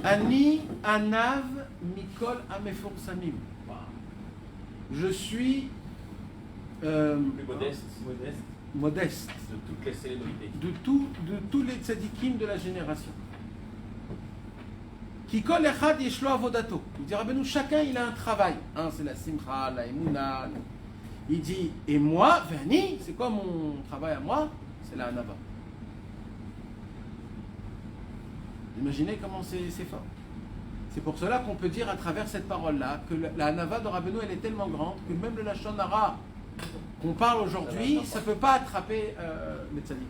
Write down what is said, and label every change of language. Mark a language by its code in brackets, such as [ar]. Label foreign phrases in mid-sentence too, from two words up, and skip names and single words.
[he] אני ענו מכל המפורסמים. [fr] Je suis Plus modeste modeste de toutes les célébrités. de tous les tzadikim de la génération. [he] כי כל אחד יש לו עבודתו. [fr] Il dit Rabbeinu, chacun il a un travail. Un c'est la simcha, la emuna. Il dit et moi, Vani, c'est quoi mon travail à moi? C'est la hanava. Imaginez comment c'est fort. C'est pour cela qu'on peut dire à travers cette parole-là que la hanava de Rabbeinu elle est tellement grande que même le [he] לשון הרע [fr] qu'on parle aujourd'hui, ça ne peut pas attraper les tzadikim.